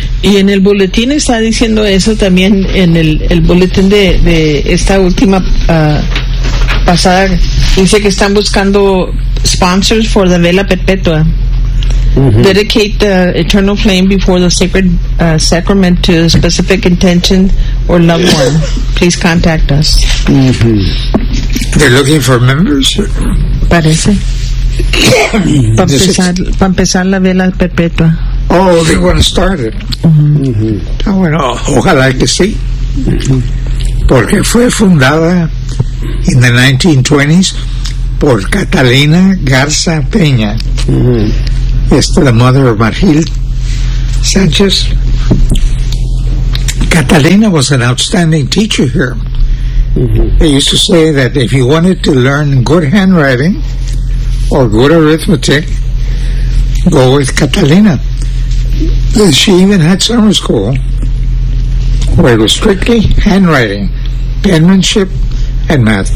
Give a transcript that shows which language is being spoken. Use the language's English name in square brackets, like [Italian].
[Spanish] Y en el boletín está diciendo eso también, en el boletín de esta última pasada, dice que están buscando [English] sponsors for the Vela Perpetua. Dedicate the eternal flame before the sacred sacrament to a specific intention or loved one. Please contact us. They're looking for members? [Spanish] Parece. Para empezar la Vela Perpetua. [English] Oh, they want to start it. [Spanish] Ojalá que sí. Porque fue fundada [English] in the 1920s [Spanish] por Catalina Garza Peña. Esta es la madre de Margil Sanchez. [English] Catalina was an outstanding teacher here. Mm-hmm. They used to say that if you wanted to learn good handwriting or good arithmetic, go with Catalina. She even had summer school where it was strictly handwriting, penmanship, and math.